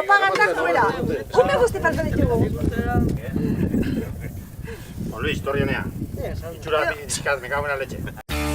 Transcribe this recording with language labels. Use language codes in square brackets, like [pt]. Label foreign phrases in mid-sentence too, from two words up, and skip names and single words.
[es] Propaganda fuera. ¿Cómo me gusta falta de tiempo? Luis, [eu] torrionea. Itxura pizkat, [es] me cago en la leche.